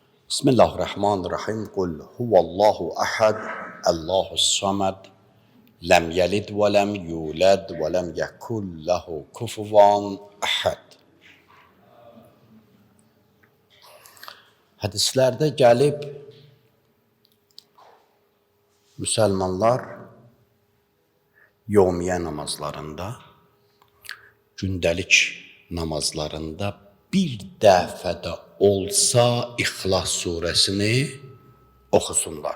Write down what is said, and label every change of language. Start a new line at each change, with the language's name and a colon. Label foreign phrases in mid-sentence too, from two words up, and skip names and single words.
Arabic: بسم الله الرحمن الرحيم. قل هو الله أحد، الله الصمد، لم يلد ولم يولد ولم يكن له كفوا أحد.
Azerbaijani: Hədislərdə gəlib müsəlmanlar yevmiyə namazlarında, gündəlik namazlarında bir dəfədə olsa İxlas surəsini oxusunlar.